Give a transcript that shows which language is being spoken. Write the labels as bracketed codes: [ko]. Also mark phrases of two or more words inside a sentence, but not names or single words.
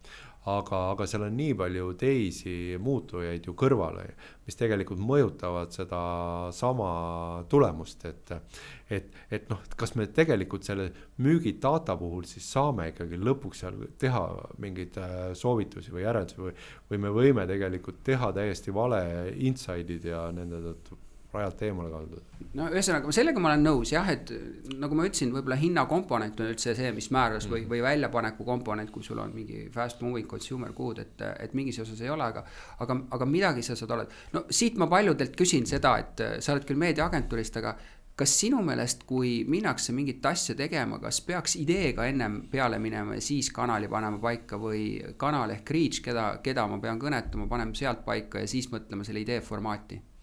[et] Aga seal on nii palju teisi muutujaid ju kõrvale, mis tegelikult mõjutavad seda sama tulemust, et noh, kas me tegelikult selle müügidata puhul siis saame ikkagi lõpuks seal teha mingeid soovitusi või järeldusi või me võime tegelikult teha täiesti vale inside'id ja nende tõttu rajalt eemale kalduda. No ühesõnaga, sellega ma olen nõus, jah, et nagu ma ütlesin, võib-olla hinnakomponent on üldse see, mis määras või väljapaneku komponent, kui sul on mingi [en] fast moving consumer good, [et] et mingis osas ei ole, aga midagi sa saad oled. No siit ma paljudelt küsin seda, et sa oled küll meediaagentuurist, aga kas sinu meelest, kui minnakse mingit asja tegema, kas peaks ideega ennem peale minema ja siis kanali panema paika või kanal ehk reach, keda ma pean kõnetama, paneme sealt paika ja siis mõtlema selle idee formaati?